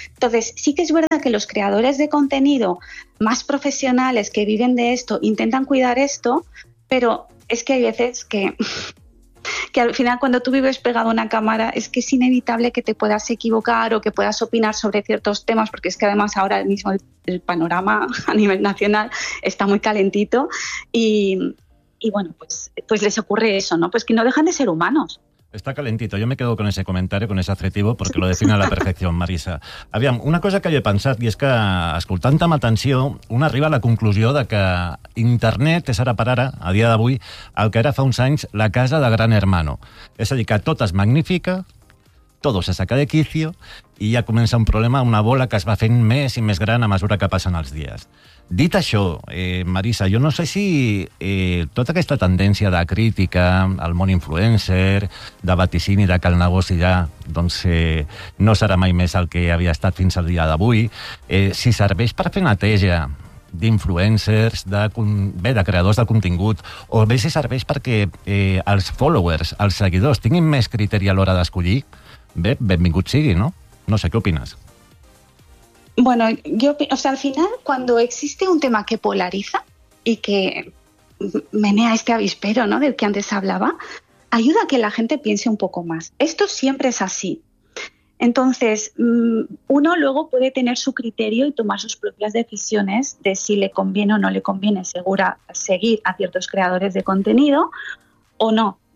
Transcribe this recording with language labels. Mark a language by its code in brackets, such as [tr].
[es] Entonces, sí que es verdad que los creadores de contenido más profesionales que viven de esto intentan cuidar esto, pero es que hay veces que al final, cuando tú vives pegado a una cámara, es que es inevitable que te puedas equivocar o que puedas opinar sobre ciertos temas, porque es que además ahora mismo el panorama a nivel nacional está muy calentito. Y bueno, pues les ocurre eso, ¿no? Pues que no dejan de ser humanos. Está calentito. Yo me quedo con ese comentario, con ese adjetivo, porque lo define a la perfección, Marisa. [ca] Aviam, una cosa que jo he pensat, i és que, escoltant-te amb atenció, un arriba a la conclusió de que internet és ara per ara, a dia d'avui, el que era fa uns anys la casa de Gran Hermano. És a dir, que tot es magnifica, tot [es] se saca de quicio, [ca] i ja comença un problema, una bola que es va fent més i més gran a mesura que passen els dies. Dit això, Marisa, jo no sé si tota aquesta tendència de crítica al món influencer, de vaticini, de que el negoci ja doncs, no serà mai més el que havia estat fins al dia d'avui, si serveix per fer neteja d'influencers, de creadors de contingut, o bé si serveix perquè els followers, els seguidors, tinguin més criteri a l'hora d'escollir, bé, benvingut sigui, no? No sé, què opines? [es] Bueno, yo, o sea, al final, cuando existe un tema que polariza y que menea este avispero, ¿no?, del que antes hablaba, ayuda a que la gente piense un poco más. Esto siempre es así. Entonces, uno luego puede tener su criterio y tomar sus propias decisiones de si le conviene o no le conviene seguir a ciertos creadores de contenido o no.